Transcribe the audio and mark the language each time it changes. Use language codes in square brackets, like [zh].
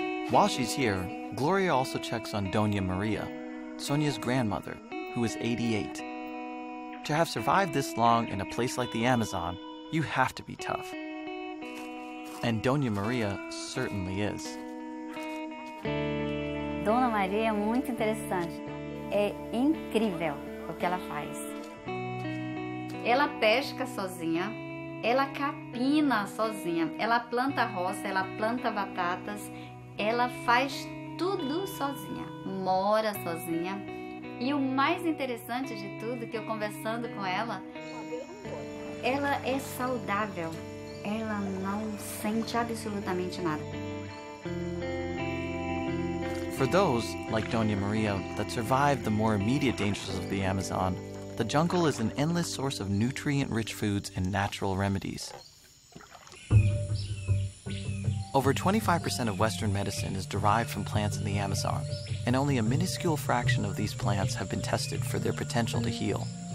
[en] While she's here, Gloria also checks on Doña Maria, Sonia's grandmother, who is 88. To have survived this long in a place like the Amazon, you have to be tough. And Doña Maria certainly is. [pt] Dona Maria é muito interessante. É incrível o que ela faz. Ela pesca sozinha, ela capina sozinha, ela planta roça, ela planta batatas, ela faz tudo sozinha, mora sozinha. E o mais interessante de tudo, que eu conversando com ela é saudável, ela não sente absolutamente nada. [en] For those, like Doña Maria, that survived the more immediate dangers of the Amazon, the jungle is an endless source of nutrient-rich foods and natural remedies. Over 25% of Western medicine is derived from plants in the Amazon, and only a minuscule fraction of these plants have been tested for their potential to heal.